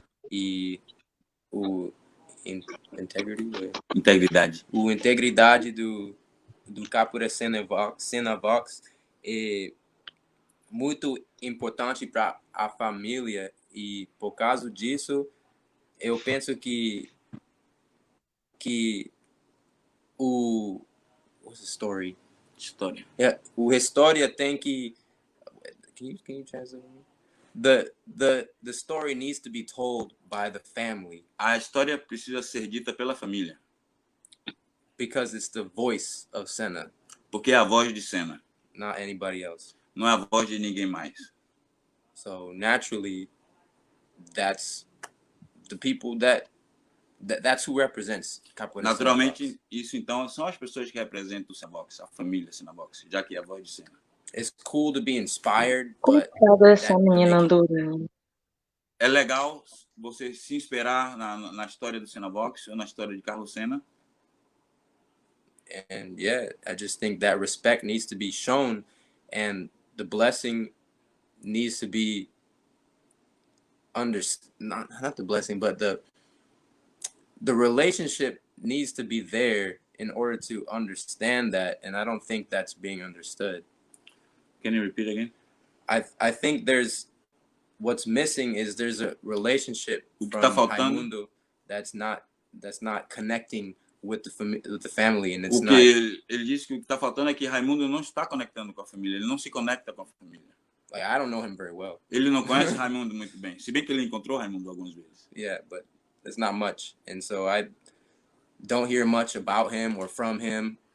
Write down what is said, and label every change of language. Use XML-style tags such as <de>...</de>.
<pt>E o integridade do Capoeira Senavox é muito importante para a família, e por causa disso eu penso que o história o história tem que</pt> <en>can you translate? The story needs to be told by the family.</en> <pt>A história precisa ser dita pela família.</pt> <en>Because it's the voice of Sena.</en> <pt>Porque é a voz de Sena.</pt> <en>Not anybody else.</en> <pt>Não é a voz de ninguém mais.</pt> <en>So naturally, that's the people that's who represents Capoeira</en> <pt>Naturalmente,</pt> <en>Senavox.</en> <pt>isso então são as pessoas que representam o Senavox, a família Senavox, já que é a voz de Sena.</pt> <en>It's cool to be inspired, but</en> <pt>Coitada dessa menina andorana. É legal você se inspirar na história do Senavox ou na história de Carlos Sena.</pt> <en>And yeah, I just think that respect needs to be shown, and the blessing needs to be not the blessing, but the relationship needs to be there in order to understand that, and I don't think that's being understood. Can you repeat again? I think what's missing is there's a relationship from Raimundo that's not connecting with the family, and it's not.</en> <pt>Ele disse que o que está faltando é que Raimundo não está conectando com a família, ele não se conecta com a família.</pt> <en>Like, I don't know him very well.</en> <pt>Ele não conhece Raimundo muito bem, se bem que ele encontrou Raimundo algumas vezes.</pt> <en>Yeah, but it's not much, and so I don't hear much about him or from him.</en>